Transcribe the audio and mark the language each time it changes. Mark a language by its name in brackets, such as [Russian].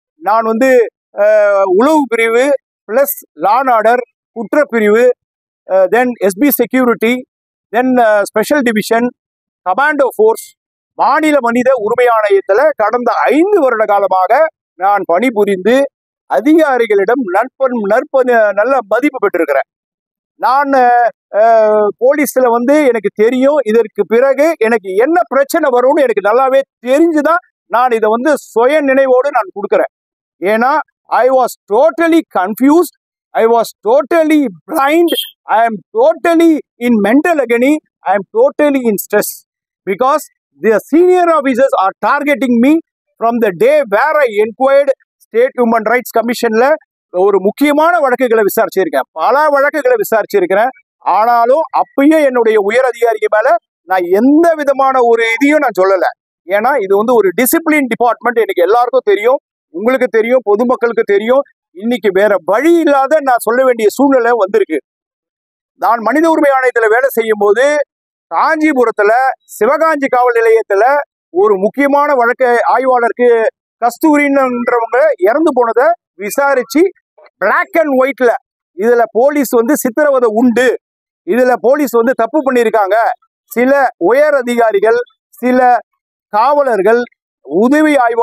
[Tamil] நான் உளவு பிரிவு பிளஸ் லா அண்ட் ஆர்டர், குற்றப்பிரிவு, தென் எஸ்பி செக்யூரிட்டி, தென் ஸ்பெஷல் டிவிஷன், கமாண்டோ ஃபோர்ஸ், மாநில மனித உரிமை ஆணையத்தில் கடந்த 5 வருட காலமாக நான் பணிபுரிந்து அதிகாரிகளிடம் நல்ல மதிப்பு பெற்றிருக்கிறேன். நான் போலீஸ்ல எனக்கு தெரியும், இதற்கு பிறகு எனக்கு என்ன பிரச்சனை வரும்னு எனக்கு நல்லாவே தெரிஞ்சுதான் நான் இதை சுய நினைவோடு நான் கொடுக்குறேன். ஏன்னா [English] I was totally confused, I was totally blind, I am totally in mental agony, I am totally in stress because the senior officers are targeting me from the day where I inquired State Human Rights Commissionல [Tamil] ஒரு முக்கியமான வழக்குகளை விசாரிச்சிருக்கேன், பல வழக்குகளை விசாரிச்சிருக்கிறேன். ஆனாலும் அப்பயே என்னுடைய உயர் அதிகாரிக்கு மேல நான் எந்த விதமான ஒரு இதையும் நான் சொல்லலை. ஏன்னா இது ஒரு டிசிப்ளின் டிபார்ட்மெண்ட், எனக்கு எல்லாருக்கும் தெரியும், உங்களுக்கு தெரியும், பொதுமக்களுக்கு தெரியும். இன்னைக்கு வேற வழி இல்லாத நான் சொல்ல வேண்டிய சூழ்நிலை வந்திருக்கு. நான் மனித உரிமை ஆணையத்துல வேலை செய்யும் போது காஞ்சிபுரத்துல சிவகாஞ்சி காவல் நிலையத்துல ஒரு முக்கியமான வழக்கு ஆய்வாளருக்கு கஸ்தூரின்றவங்க இறந்து போனதை விசாரிச்சு பிளாக் அண்ட் ஒயிட்ல இதுல போலீஸ் சித்திரவதை உண்டு, இதுல போலீஸ் தப்பு பண்ணியிருக்காங்க, சில உயர் அதிகாரிகள், சில காவலர்கள், உதவி